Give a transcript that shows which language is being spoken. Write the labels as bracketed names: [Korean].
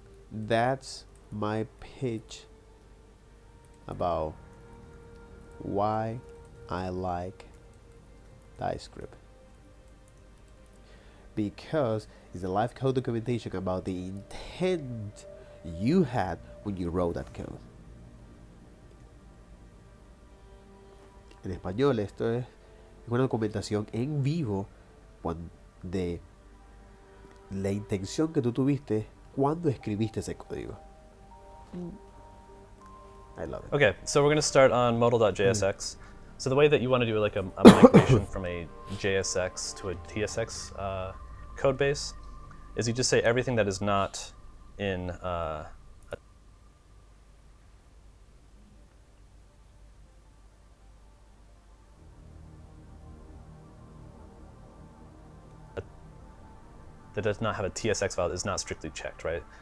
[English] that's my pitch about why I like Typescript, because it's a live code documentation about the intent you had when you wrote that code. [Spanish] En español, esto es una documentación en vivo de la intención que tú tuviste cuando escribiste ese código. [English] I love it. Okay, so we're going to start on modal.jsx. So the way that you want to do like a migration from a JSX to a TSX code base is you just say everything that is not in that does not have a TSX file is not strictly checked, right?